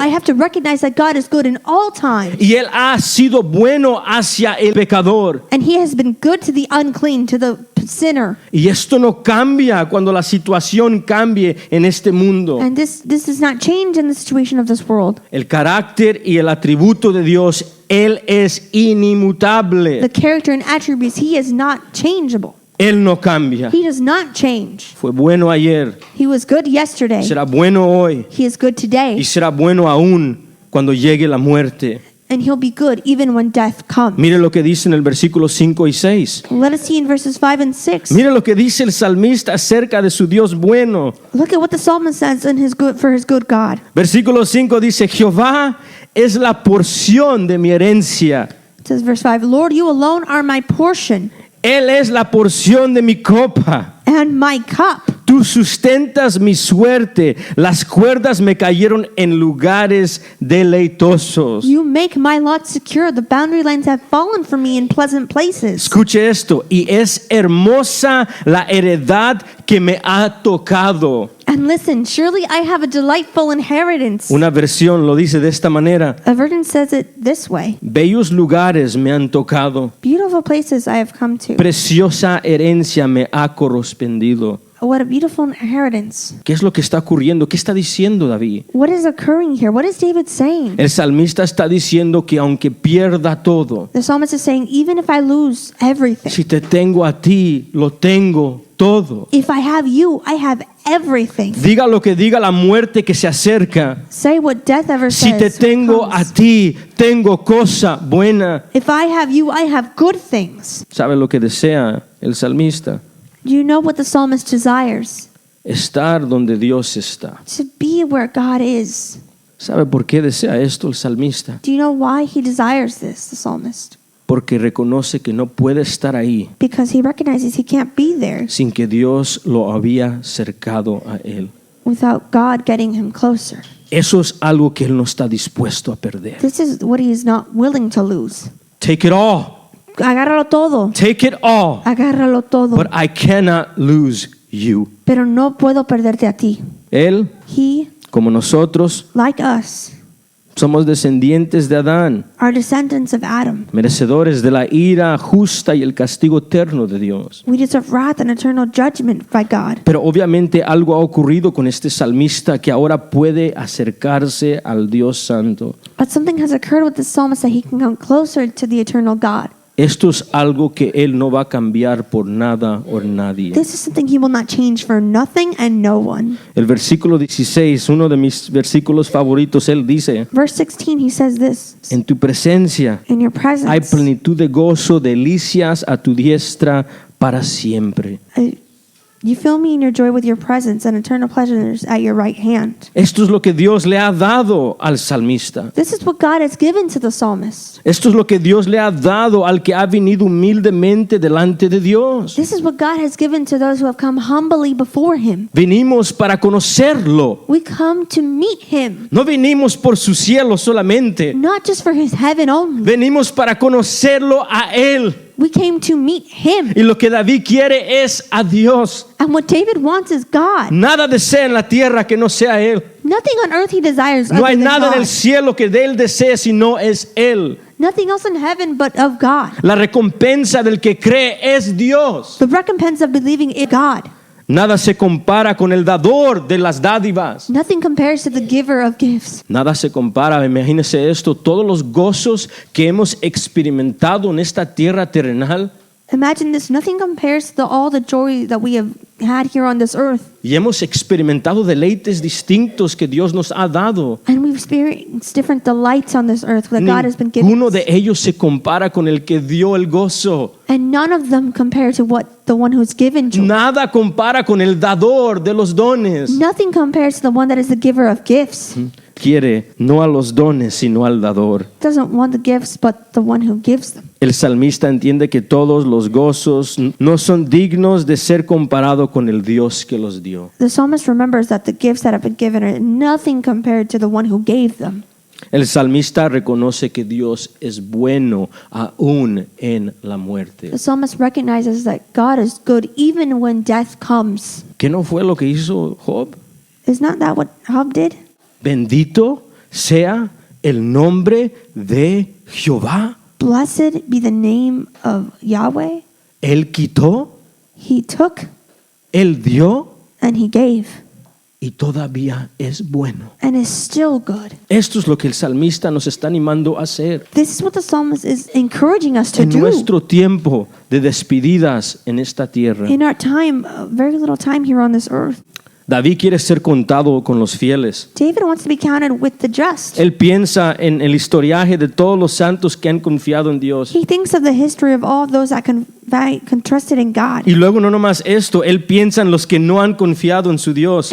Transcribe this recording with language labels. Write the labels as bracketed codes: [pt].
[en] I have to recognize that God is good in all times. [es] Y Él ha sido bueno hacia el pecador. [en] And he has been good to the unclean, to the sinner. [es] Y esto no cambia cuando la situación cambie en este mundo. [en] And this does not change in the situation of this world. [es] El carácter y el atributo de Dios, Él es inimutable. [en] The character and attributes, he is not changeable. [es] Él no cambia. [en] He does not change. [es] Fue bueno ayer, [en] He was good yesterday. [es] será bueno hoy [en] He is good [es] y [en] today. [es] será bueno aún cuando llegue la muerte. [en] and he'll be good even when death comes. [es] Mire lo que dice en el versículo 5 y 6. [en] Let us see in verses 5 and 6. [es] Mire lo que dice el salmista acerca de su Dios bueno. [en] Look at what the psalmist says in for his good God. [es] Versículo 5 dice, Jehová es la porción de mi herencia. [en] It says verse 5, Lord, you alone are my portion [es] Él es la porción de mi copa. [en] and my cup. [es] Tú sustentas mi suerte. Las cuerdas me cayeron en lugares deleitosos. [en] You make my lot secure. The boundary lines have fallen for me in pleasant places. [es] Escuche esto. Y es hermosa la heredad que me ha tocado. [en] And listen, surely I have a delightful inheritance. [es] Una versión lo dice de esta manera. [en] A version says it this way. [es] Bellos lugares me han tocado. [en] Beautiful places I have come to. [es] Preciosa herencia me ha correspondido. [en] What a beautiful inheritance. [es] ¿Qué es lo que está ocurriendo? ¿Qué está diciendo David? [en] What is occurring here? What is David saying? [es] El salmista está diciendo que aunque pierda todo, [en] The psalmist is saying, even if I lose everything, [es] si te tengo a ti, lo tengo todo. [en] if I have you, I have everything. [es] Diga lo que diga la muerte que se acerca. [en] Say what death ever [es] Si te [en] says. [es] tengo a [en] comes. [es] ti, tengo cosa buena. [en] If I have you, I have good things. [es] ¿Sabe lo que desea el salmista? [en] Do you know what the psalmist desires? [es] Estar donde Dios está. [en] To be where God is. [es] ¿Sabe por qué desea esto el salmista? [en] Do you know why he desires this, the psalmist? [es] Porque reconoce que no puede estar ahí [en] Because he recognizes he can't be there [es] sin que Dios lo había cercado a él. [en] without God getting him closer. [es] Eso es algo que él no está dispuesto a perder. [en] This is what he is not willing to lose. Take it all. [es] Agárralo todo. [en] Take it all. [es] Agárralo todo. [en] But I cannot lose you. [es] Pero no puedo perderte a ti. Él, [en] He, [es] como nosotros, [en] like us, [es] somos descendientes de Adán, [en] are descendants of Adam. [es] merecedores de la ira justa y el castigo eterno de Dios. [en] We deserve wrath and eternal judgment by God. [es] Pero obviamente algo ha ocurrido con este salmista que ahora puede acercarse al Dios Santo. [en] But something has occurred with the psalmist that he can come closer to the eternal God. [es] Esto es algo que él no va a cambiar por nada o nadie. [en] This is something he will not change for nothing and no one. [es] El versículo 16, uno de mis versículos favoritos, él dice, [en] Verse 16, he says this, [es] en tu presencia [en] in your [es] hay [en] presence, [es] plenitud de gozo, delicias a tu diestra para siempre. [en] you fill me in your joy with your presence and eternal pleasures at your right hand. [es] Esto es lo que Dios le ha dado al salmista. [en] This is what God has given to the psalmist. [es] Esto es lo que Dios le ha dado al que ha venido humildemente delante de Dios. [en] This is what God has given to those who have come humbly before him. [es] Venimos para conocerlo. [en] We come to meet him, [es] No venimos por su cielo solamente. [en] not just for his heaven only. [es] Venimos para conocerlo a Él. [en] We came to meet him. [es] Y lo que David quiere es a Dios. [en] And what David wants is God. [es] Nada desea en la tierra que no sea Él. [en] Nothing on earth he desires [es] No [en] other [es] hay [en] than [es] nada en [en] God. [es] el cielo que de Él desee sino es Él. [en] Nothing else in heaven but of God. [es] La recompensa del que cree es Dios. [en] The recompense of believing in God. [es] Nada se compara con el dador de las dádivas. [en] Nothing compares to the giver of gifts. [es] Nada se compara, imagínese esto, todos los gozos que hemos experimentado en esta tierra terrenal [en] Imagine this. Nothing compares to all the joy that we have had here on this earth. [es] y hemos experimentado deleites distintos que Dios nos ha dado. [en] And we've experienced different delights on this earth that God has been giving [es] Ninguno [en] us. [es] de ellos se compara con el que dio el gozo. [en] And none of them compare to what the one who's given joy. [es] Nada compara con el dador de los dones. [en] Nothing compares to the one that is the giver of gifts. [es] Quiere no a los dones, sino al dador. [en] Doesn't want the gifts, but the one who gives them. [es] El salmista entiende que todos los gozos no son dignos de ser comparado con el Dios que los dio. [en] The psalmist remembers that the gifts that have been given are nothing compared to the one who gave them. [es] El salmista reconoce que Dios es bueno aún en la muerte. [en] The psalmist recognizes that God is good even when death comes. [es] ¿Qué no fue lo que hizo Job? [en] Is not that what Job did? [es] Bendito sea el nombre de Jehová. [en] Blessed be the name of Yahweh. [es] Él quitó, [en] He took [es] Él dio [en] and he gave [es] y todavía es bueno. [en] and is still good. [es] Esto es lo que el salmista nos está animando a hacer. [en] This is what the psalmist is encouraging us to [es] En [en] do. [es] nuestro tiempo de despedidas en esta tierra, [en] In our time, very little time here on this earth, [es] David quiere ser contado con los fieles. [en] David wants to be counted with the just. [es] Él piensa en el historiaje de todos los santos que han confiado en Dios. [en] He thinks of the history of all those that trusted in God. [es] Y luego no nomás esto, él piensa en los que no han confiado en su Dios.